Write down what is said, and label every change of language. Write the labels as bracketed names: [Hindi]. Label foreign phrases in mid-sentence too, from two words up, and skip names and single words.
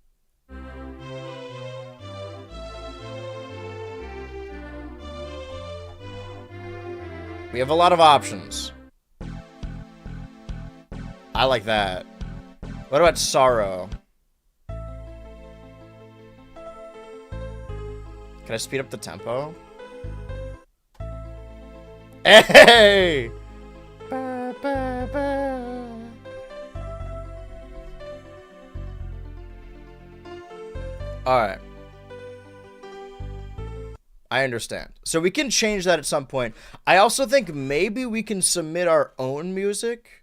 [English] We have a lot of options. I like that. What about sorrow? Can I speed up the tempo? Hey! Ba, ba, ba. Alright. I understand. So we can change that at some point. I also think maybe we can submit our own music.